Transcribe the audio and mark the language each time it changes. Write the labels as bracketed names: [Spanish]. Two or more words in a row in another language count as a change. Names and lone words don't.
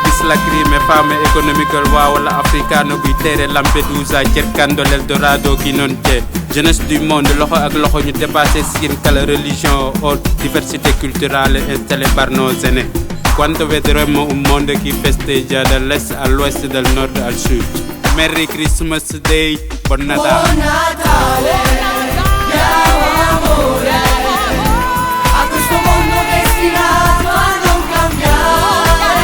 [Italian] lacrime, fame economica wala africano [Wolof] buy tere [Italian] Lampedusa cercando l'Eldorado chi non c'è. [French] Jeunesse du monde, [Wolof] loxo ak loxo ñu dépassé seen kala [French] religion o diversité culturelle installée par nos aînés. [Italian] Quando vedremo un mondo che festeggia dall'est all'ouest, dal nord al sud. [English] Merry Christmas Day, [Italian] buon Natale. Buon Natale, diamo amore a questo mondo destinato a non cambiare.